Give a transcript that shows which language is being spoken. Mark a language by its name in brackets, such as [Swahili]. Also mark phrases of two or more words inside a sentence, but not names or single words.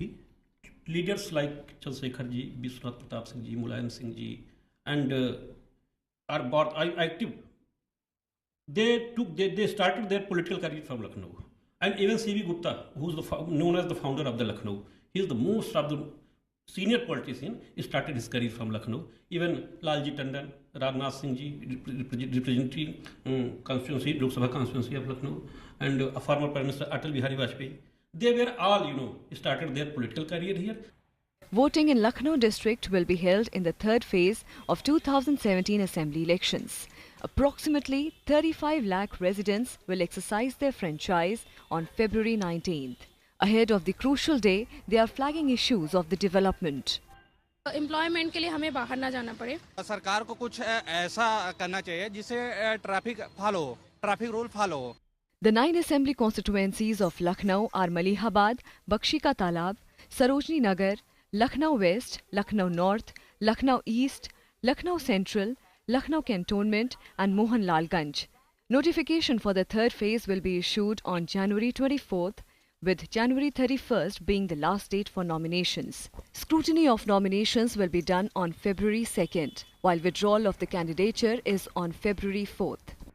[English] Leaders like Chandrasekhar ji, Biswanath Pratap Singh ji, Mulayam Singh ji, and are active. They started their political career from Lucknow. And even C.V. Gupta, who's known as the founder of the Lucknow, he is the most of the senior politician, started his career from Lucknow. Even Lalji Tandon, Rajnath Singh ji, representing constituency, Lok Sabha constituency of Lucknow, and a former Prime Minister Atal Bihari Vajpayee. They were all, started their political career here. Voting in Lucknow district will be held in the third phase of 2017 assembly elections. Approximately 35 lakh residents will exercise their franchise on February 19th. Ahead of the crucial day, they are flagging issues of the development. [Hindi] एम्प्लॉयमेंट के लिए हमें बाहर ना जाना पड़े। सरकार को कुछ ऐसा करना चाहिए जिससे [English] traffic rule follow [Hindi] हो। [English] The 9 assembly constituencies of Lucknow are Malihabad, Bakshi Ka Talab, Sarojini Nagar, Lucknow West, Lucknow North, Lucknow East, Lucknow Central, Lucknow Cantonment and Mohanlalganj. Notification for the third phase will be issued on January 24th, with January 31st being the last date for nominations. Scrutiny of nominations will be done on February 2nd, while withdrawal of the candidature is on February 4th.